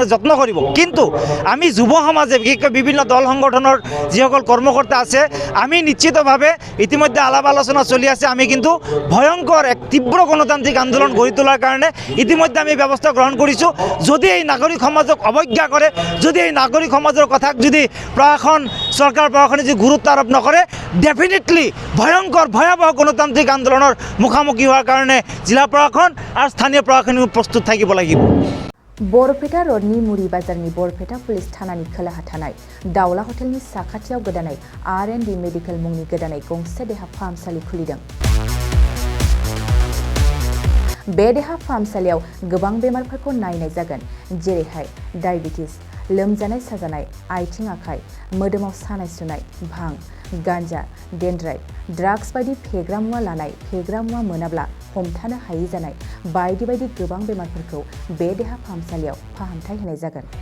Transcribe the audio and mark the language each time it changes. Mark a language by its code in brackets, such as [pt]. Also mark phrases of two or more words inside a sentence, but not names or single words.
[as] যত্ন কৰিব কিন্তু আমি যুৱ সমাজে বিশেষকৈ বিভিন্ন দল সংগঠনৰ যিসকল কৰ্মকৰ্তা আছে আমি নিশ্চিতভাৱে ইতিমধ্যে আলাপ আলোচনা চলি আছে আমি কিন্তু ভয়ংকৰ এক তীব্ৰ গণতান্ত্ৰিক আন্দোলন গঢ়ি তোলাৰ কাৰণে ইতিমধ্যে আমি ব্যৱস্থা গ্ৰহণ কৰিছোঁ যদি এই নাগৰিক সমাজক অৱজ্ঞা কৰে যদি এই নাগৰিক সমাজৰ কথাক যদি প্ৰশাসন চৰকাৰ প্ৰশাসনে যদি গুৰুত্ব আৰোপ নকৰে ডেফিনেটলি ভয়ংকৰ ভয়াৱহ গণতান্ত্ৰিক আন্দোলনৰ মুখামুখি হোৱাৰ কাৰণে জিলা প্ৰশাসন আৰু স্থানীয় প্ৰশাসনে প্ৰস্তুত থাকিব লাগিব [brx] बरपेटा रडनि मुरि बाजारनि बरपेटा पुलिस थानानि खोलाहा थानाय दावला हटेलनि साखाथियाव गोदानै R&D मेडिकेल मुंनि गोदानै गंसे देहा फाहामसालि खुलिदों। बे देहा फाहामसालियाव गोबां बेमारफोरखौ नायनाय जागोन जेरैहाय डायबिटिस लोमजानाय साजानाय आथिं आखाइ मोदोमाव सानाय सुनाय भां गान्जा डेन्ड्राइट ड्राग्स बायदि फेग्रा मुवा लानाय फेग्रा मुवा मोनाब्ला हमथानो हायै जानाय बायदि बायदि गोबां बेमारफोरखौ बे देहा फाहामसालियाव फाहामथाय होनाय जागोन।